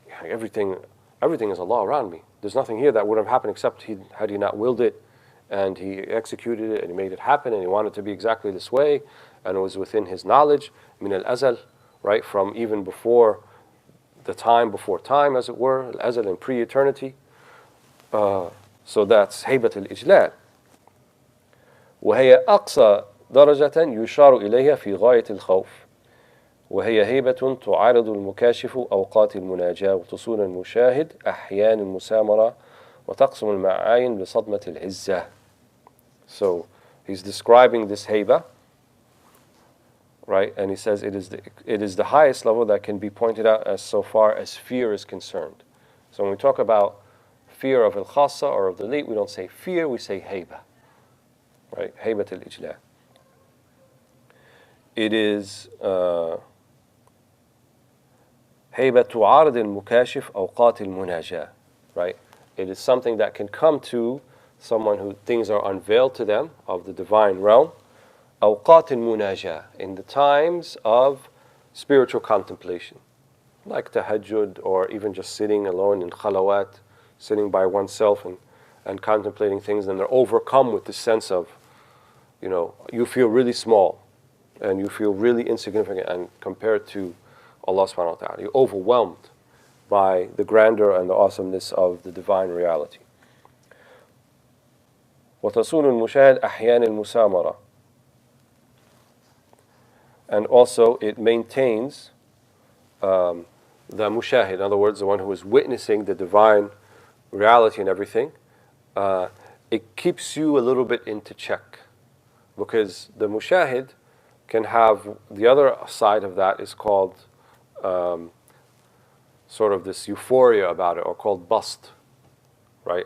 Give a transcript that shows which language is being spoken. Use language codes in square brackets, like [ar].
[en] Everything is Allah around me. There's nothing here that would have happened except had He not willed it, and He executed it, and He made it happen, and He wanted it to be exactly this way, and it was within His knowledge, min al-azal, right, from even before before time, as it were, al-azal and pre-eternity. So that's haybat al-ijlal. [ar] وهي أقصى درجة يشار إليها في غاية الخوف وهي هيبة تعارض المكاشف أوقات المناجاة وتصون المشاهد أحيان المسامرة وتقسم المعاين بصدمة العزة. [en] So he's describing this hayba, right? And he says it is the highest level that can be pointed out as so far as fear is concerned. So when we talk about fear of al-khassa or of the elite, we don't say fear, we say hayba, right? Haybat al-ijla. [ar] It is hayba tu'arid al-mukashif awqat al-munajah, right? [en] It is something that can come to someone who things are unveiled to them of the divine realm. Awqat al-munajah, in the times of spiritual contemplation, like tahajjud, or even just sitting alone in khalawat, sitting by oneself and contemplating things, and they're overcome with the sense of, you feel really small, and you feel really insignificant, and compared to Allah subhanahu wa ta'ala, you're overwhelmed by the grandeur and the awesomeness of the divine reality. [ar] وتصون المشاهد أحيان المسامرة. [en] And also it maintains the mushahid, in other words, the one who is witnessing the divine reality and everything. It keeps you a little bit into check, because the mushahid can have, the other side of that is called sort of this euphoria about it, or called bust, right?